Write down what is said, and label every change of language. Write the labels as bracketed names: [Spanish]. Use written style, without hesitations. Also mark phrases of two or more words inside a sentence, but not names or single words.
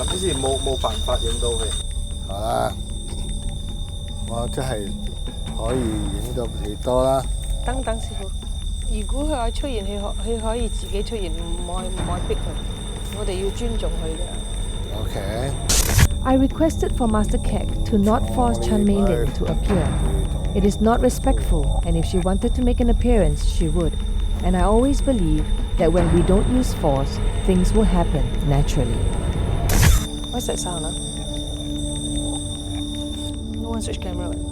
[Cantonese] 咁之前冇辦法影到佢。好啦，我真係可以影到幾多啦。等師傅。如果佢可以出現，佢可以自己出現，唔可以逼佢。我哋要尊重佢嘅。 OK。 [English] I requested for Master Kek to not force Chan Mei Lin to appear. It is not respectful, and if she wanted to make an appearance, she would. And I always believe that when we don't use force, things will happen naturally. What's that sound, huh? No one switch camera.